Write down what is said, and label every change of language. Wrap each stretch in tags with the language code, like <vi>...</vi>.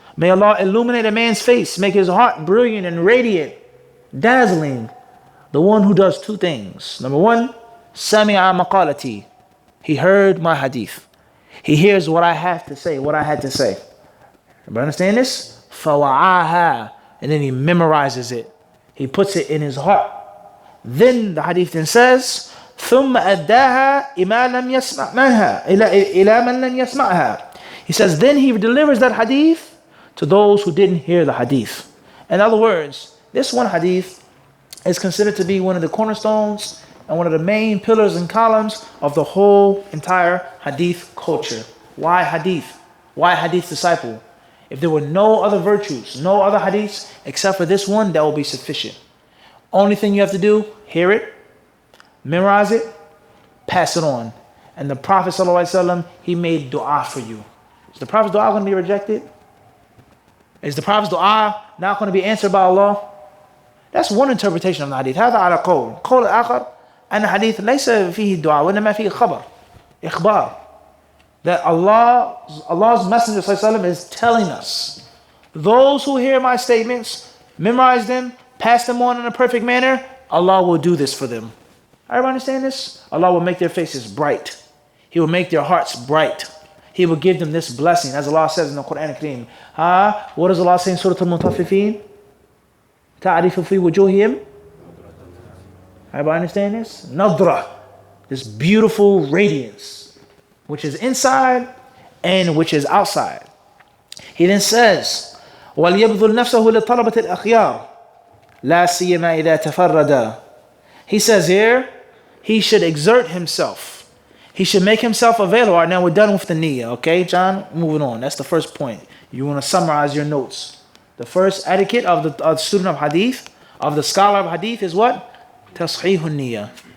<en>May Allah illuminate a man's face, make his heart brilliant and radiant, dazzling. The one who does two things. Number one,</en> <ar>sami'a maqalati.</ar> <en>He heard my hadith. He hears what I have to say, what I had to say. Everybody understand this? Fawa'aha. And then he memorizes it. He puts it in his heart. Then the hadith then says,</en> <ar>ثُمَّ أَدَّاهَا إِمَا لَمْ يَسْمَعْ مَنْهَا إِلَى مَنْ لَمْ يَسْمَعْهَا.</ar> <en>He says, then he delivers that hadith to those who didn't hear the hadith. In other words, this one hadith is considered to be one of the cornerstones and one of the main pillars and columns of the whole entire hadith culture. Why hadith? Why hadith disciple? If there were no other virtues, no other hadiths except for this one, that will be sufficient. Only thing you have to do, hear it, memorize it, pass it on. And the Prophet ﷺ, he made dua for you. Is the Prophet's dua going to be rejected? Is the Prophet's dua not going to be answered by Allah? That's one interpretation of the hadith.</en> <ar>هذا على قول. قول الآخر أن الحديث ليس فيه دعاء وإنما فيه خبر. إخبار.</ar> <en>That Allah's Messenger ﷺ is telling us, those who hear my statements, memorize them, pass them on in a perfect manner, Allah will do this for them. Everybody understand this? Allah will make their faces bright. He will make their hearts bright. He will give them this blessing, as Allah says in the Quran Al-Kareem. What does Allah say in Surah Al-Mutaffifin?</en> <ar>تَعْرِفُ فِي وُجُوهِهِمْ.</ar> <en>Everybody understand this? Nadra, this beautiful radiance, which is inside and which is outside. He then says,</en> <ar>وَلْيَبْذُلْ نَفْسَهُ لِطَلَبَةِ الْأَخْيَارِ لَا سِيَّمَا إِذَا تَفَرَّدَ.</ar> <en>He says here, he should exert himself. He should make himself available. All right, now we're done with the niyyah, okay, John? Moving on. That's the first point. You want to summarize your notes. The first etiquette of the student of hadith, of the scholar of hadith, is what?</en> <ar>Tasheehun niyyah.</ar>